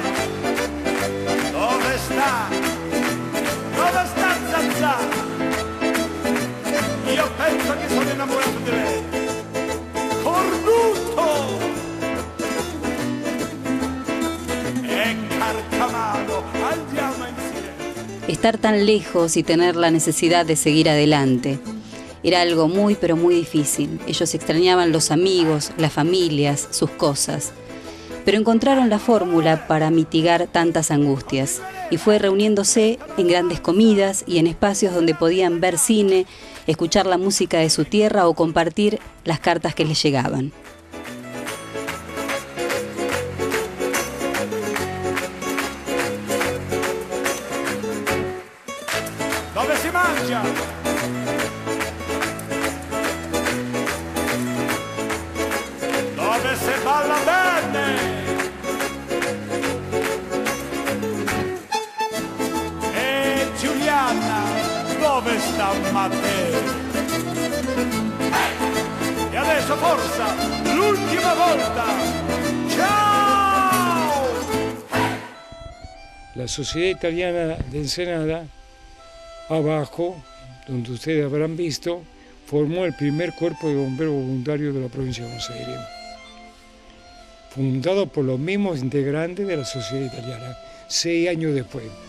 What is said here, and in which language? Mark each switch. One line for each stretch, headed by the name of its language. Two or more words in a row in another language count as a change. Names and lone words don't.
Italian: Dove sta? Dove sta Zazà? Io penso che sono innamorato di lei. Cornuto! E Carcamano, andiamo insieme.
Spanish: Estar tan lejos y tener la necesidad de seguir adelante. Era algo muy, pero muy difícil. Ellos extrañaban los amigos, las familias, sus cosas. Pero encontraron la fórmula para mitigar tantas angustias. Y fue reuniéndose en grandes comidas y en espacios donde podían ver cine, escuchar la música de su tierra o compartir las cartas que les llegaban.
Italian: Dove si mangia? Dove si balla bene? E Giuliana, dove sta Matteo? E adesso forza, l'ultima volta! Ciao!
Spanish: La Sociedad Italiana de Ensenada, abajo, donde ustedes habrán visto, formó el primer cuerpo de bomberos voluntarios de la provincia de Buenos Aires, fundado por los mismos integrantes de la Sociedad Italiana, 6 años después.